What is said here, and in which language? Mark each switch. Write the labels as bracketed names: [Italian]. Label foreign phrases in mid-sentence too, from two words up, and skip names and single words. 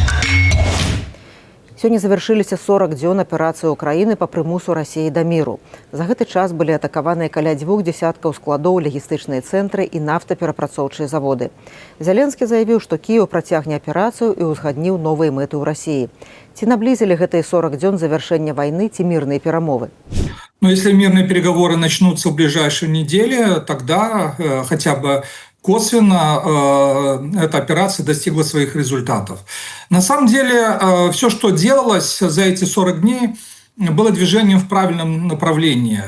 [Belarusian] Сёння завяршыліся 40 дзён аперацыі Украіны па прымусу Расіі да міру. За гэты час былі атакаваныя каля 2 дзесяткаў складоў, лагістычныя цэнтры і нафтаперапрацоўчыя заводы. Зеленскі заявіў, што Кіеў працягне аперацыю і ўзгадніў новыя мэты ў Расіі. Ці наблізілі гэтыя 40 дзён завяршэння вайны ці мірныя перамовы? [Russian] Если мирные переговоры начнутся в ближайшие недели, тогда хотя бы косвенно эта операция достигла своих результатов. На самом деле, все, что делалось за эти 40 дней, было движением в правильном направлении.